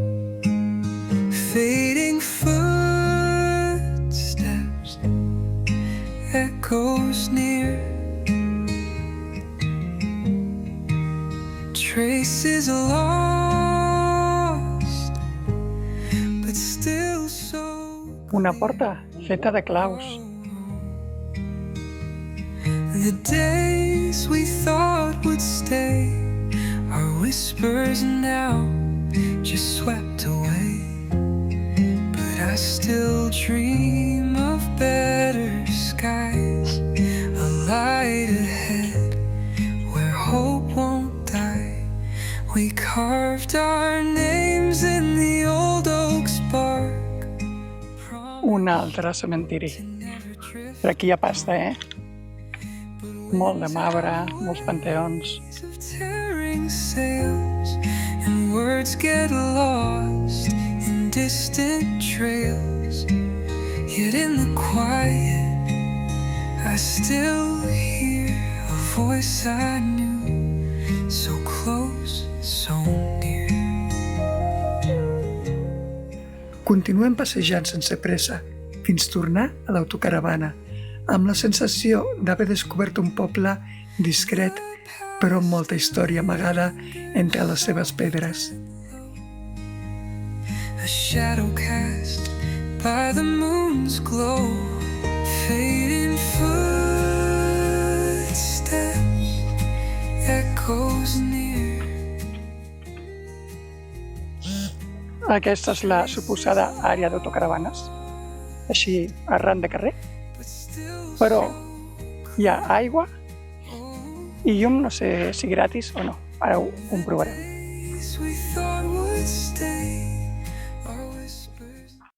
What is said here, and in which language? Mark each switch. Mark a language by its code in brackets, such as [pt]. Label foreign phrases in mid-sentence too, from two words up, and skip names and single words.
[en] Fading footsteps, echoes near, traces lost, but still so. [ca] Una porta feta de claus. [en] The days we thought would stay are whispers now, just swept away. But I still dream of better skies, a light ahead where hope won't die. We carved our names in the old oak's bark. [ca] Un altre cementiri. Per aquí hi ha pasta, Molt de marbre, molts panteons. [en] Of tearing sails, and words get lost in distant trails. Yet in the quiet, I still hear a voice I knew, so close, so near. [ca] Continuem passejant sense pressa, fins tornar a l'autocaravana, amb la sensació d'haver descobert un poble discret, però amb molta història amagada entre les seves pedres. [en] A shadow cast by the moon's glow, fading footsteps, echoes near. [ca] Aquesta és la suposada àrea d'autocaravanes, així arran de carrer, però hi ha aigua i llum, no sé si gratis o no, ara ho comprovarem. [en] We thought would would stay. Our whispers.